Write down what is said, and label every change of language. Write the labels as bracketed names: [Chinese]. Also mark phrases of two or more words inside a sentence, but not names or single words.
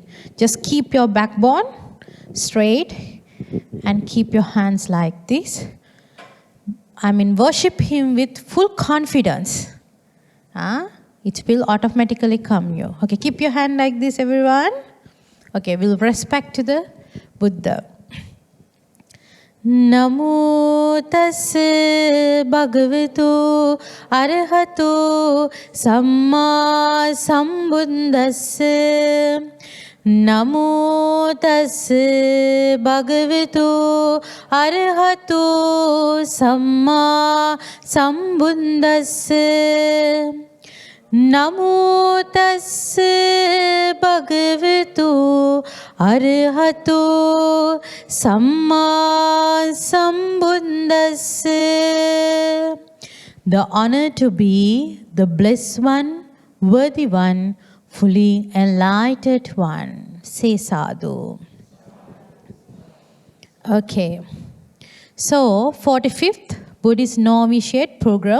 [English] Just keep your backbone straight and keep your hands like this. Worship him with full confidence. It will automatically come you. Okay, keep your hand like this, everyone. Okay, we'll respect to the Buddha. [Pali] Namo tassa bhagavato arahato samma sambuddhassa. Namo tassa bhagavato arahato samma sambuddhassa. Namo tassa bhagavato arahato samma sambuddhassa. [English] The honor to be the blessed one, worthy one, fully enlightened one. Say sadhu. Okay. So, 45th Buddhist Novitiate program.